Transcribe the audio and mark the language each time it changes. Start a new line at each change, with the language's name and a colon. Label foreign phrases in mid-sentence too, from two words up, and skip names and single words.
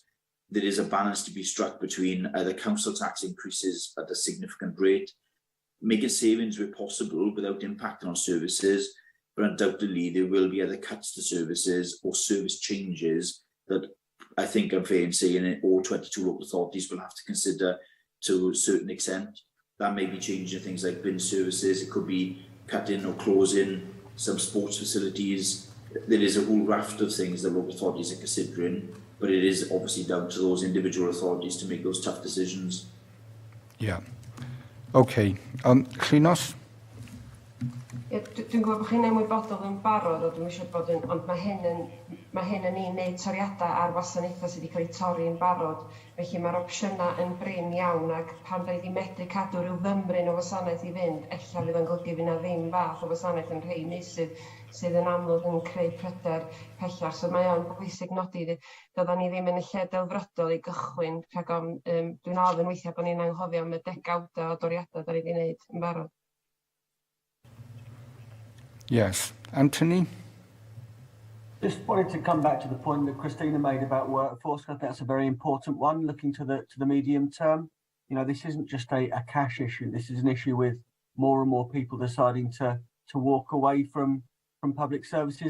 English: There is a balance to be struck between the council tax increases at a significant rate, making savings where possible without impacting on services, but undoubtedly there will be other cuts to services or service changes that I think I'm fair in saying all 22 local authorities will have to consider to a certain extent. That may be changing things like bin services, it could be cutting or closing some sports facilities. There is a whole raft of things that local authorities are considering, but it is obviously down to those individual authorities to make those tough decisions. Yeah. Okay. Chinos?
Welsh: Dwi'n gwybod bod chi'n ymwybodol yn barod, o dwi'n eisiau bod yn, ond mae hyn yn un neud toriadau ar wasanaethau sydd wedi cael eu torri yn barod, felly mae'r opsiynau yn brin iawn, ac pan da ni wedi medru cadw rhyw fymryn o wasanaeth i fynd, ella fydd yn golygu fydd na ddim fath o wasanaeth yn rhai meysydd sydd yn amlwg yn creu pryder pellach. So mae o'n bwysig nodi, doddan ni ddim yn y lle delfrydol i gychwyn, rhag dwi'n ofyn weithiau bod ni'n anghofio am y degawdau o doriadau da ni wedi wneud yn barod.
English: Yes. Anthony? Just wanted to come back to the point that Christina made about workforce. I think that's a very important one, looking to the medium term. You know, this isn't just a cash issue. This is an issue with more and more people deciding to walk away from from public services.